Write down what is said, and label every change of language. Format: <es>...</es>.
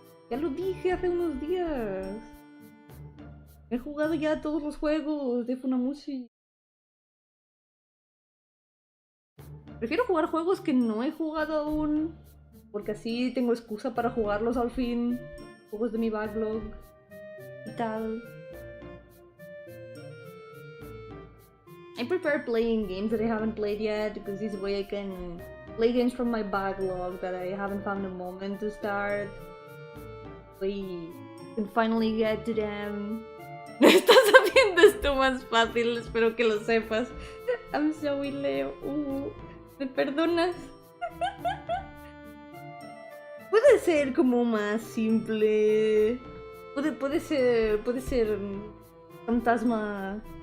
<es>Ya lo dije hace unos días. He jugado ya todos los juegos de Funamushi. Prefiero jugar juegos que no he jugado aún, porque así tengo excusa para jugarlos al fin. Juegos de mi backlog y tal.</es> <en>I prefer playing games that I haven't played yet, because this way I can play games from my backlog that I haven't found a moment to start. We can finally get to them.</en> <es>No estás haciendo esto más fácil, espero que lo sepas.</es> <en>I'm sorry, Leo.</en> <es>¿Me perdonas? Puede ser como más simple. Puede ser fantasma.</es>